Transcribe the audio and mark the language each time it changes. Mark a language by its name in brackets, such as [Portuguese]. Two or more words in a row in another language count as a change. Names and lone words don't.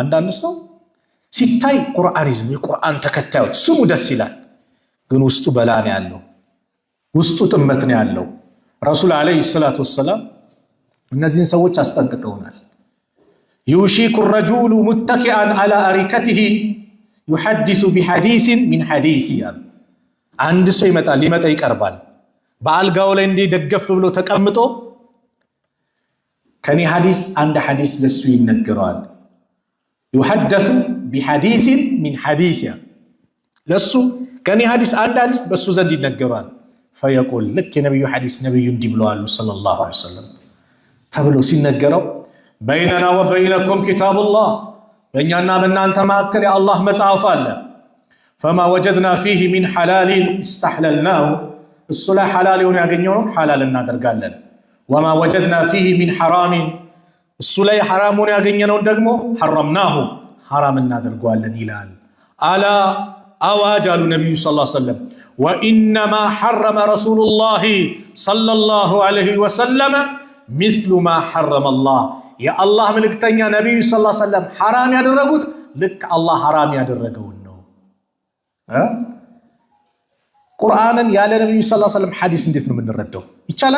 [Amharic] አንዳንድ ሰው ሲታይ ቁርአኒዝም የቁርአን ተከታዮች ስሙ ደስ ይላል፣ ግን ውስጡ በላ ነው ያለው፣ ውስጡ ጥመት ነው ያለው። ረሱል [Arabic] عليه الصلاة والسلام [Amharic] እነዚህን ሰዎች አስጠንቅቀውናል። [Arabic] يوشك الرجل متكئا على أريكته يحدث بحديث من حديثي [Amharic] ያሉ አንድ ሰው ሊመጣ ይቀርባል በአልጋው ላይ እንዲህ ደገፍ ብሎ ተቀምጦ ከኔ ሐዲስ አንድ ሐዲስ ለሱ ይነገረዋል። [Arabic] يحدث بحديث من حديث [Amharic] ለሱ ከኔ ሐዲስ አንድ ሐዲስ በሱ ዘንድ ይነገራል። [Arabic] فيقول لك [Amharic] ነብዩ ሐዲስ ነብዩ እንዲህ ብለዋል ሰለላሁ [Arabic] عليه وسلم [Amharic] ተብሎ ሲነገረው [Arabic] بيننا وبينكم كتاب الله [Amharic] በእኛና በእናንተ መካከል የአላህ መጽሐፍ አለ። [Arabic] فما وجدنا فيه من حلال استحللناه [Amharic] እሱ ላይ ሐላል የሆነ ያገኘውን ሐላል እናደርጋለን። [Arabic] وما وجدنا فيه من حرام [Amharic] እሱ ላይ ሐራሙን ያገኘነውን ደግሞ ሐረምናሁ ሐራም እናደርገዋለን ይላል። አላ አዋጅ አሉ ነብዩ [Arabic] صلى الله عليه وسلم وإنما حرم رسول الله صلى الله عليه وسلم مثل ما حرم الله [Amharic] የአላህ መልእክተኛ ነብዩ [Arabic] صلى الله عليه وسلم [Amharic] ሐራም ያደረጉት ልክ አላህ ሐራም ያደረገውን ነው። ቁርአንን ያለ ነብዩ [Arabic] صلى الله عليه وسلم [Amharic] ሐዲስ እንዴት ነው የምንረዳው? ይቻላል?